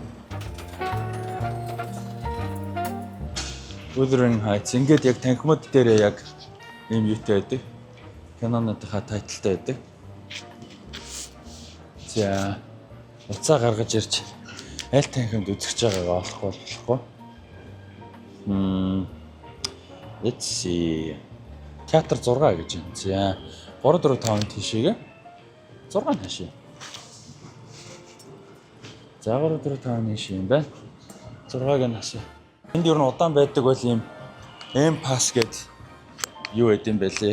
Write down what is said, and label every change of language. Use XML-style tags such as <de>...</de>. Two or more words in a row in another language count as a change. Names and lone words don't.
<mn>Wuthering Heights ингээд яг танхимууд дээр яг ийм юутай байдаг. Киноныхаа тайлтай байдаг. За уцаа гаргаж ирж аль танхимд үзэж байгаагаа олохгүй.</mn> <en>Let's see.</en> <mn>Театр 6 гэж юм. За 3 4 5 тийшээгээ 6 хаашаа. За 3 4 5 тийшээ юм байна. 6-ыг нь хаашаа. Энд ер нь удаан байдаг бол ийм M-Pass гэдэг юу гэдэг юм бэ лээ.</mn>